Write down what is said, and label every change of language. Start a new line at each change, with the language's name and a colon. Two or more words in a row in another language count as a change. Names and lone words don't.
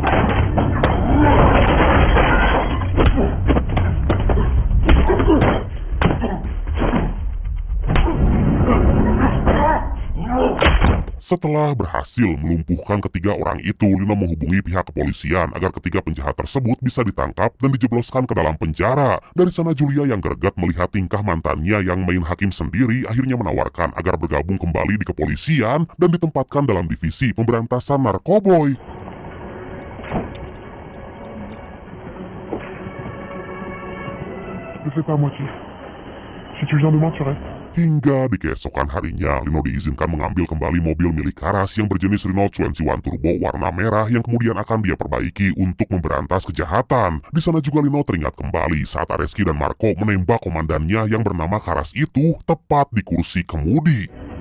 Indonesian: Setelah berhasil melumpuhkan ketiga orang itu, Lino menghubungi pihak kepolisian agar ketiga penjahat tersebut bisa ditangkap dan dijebloskan ke dalam penjara. Dari sana Julia yang greget melihat tingkah mantannya yang main hakim sendiri akhirnya menawarkan agar bergabung kembali di kepolisian dan ditempatkan dalam divisi pemberantasan narkoboy.
French: Je fais pas à moitié. Si tu viens demain, tu restes.
Indonesian: Hingga di keesokan harinya, Lino diizinkan mengambil kembali mobil milik Karas yang berjenis Renault 21 Turbo warna merah yang kemudian akan dia perbaiki untuk memberantas kejahatan. Di sana juga Lino teringat kembali saat Areski dan Marco menembak komandannya yang bernama Karas itu tepat di kursi kemudi.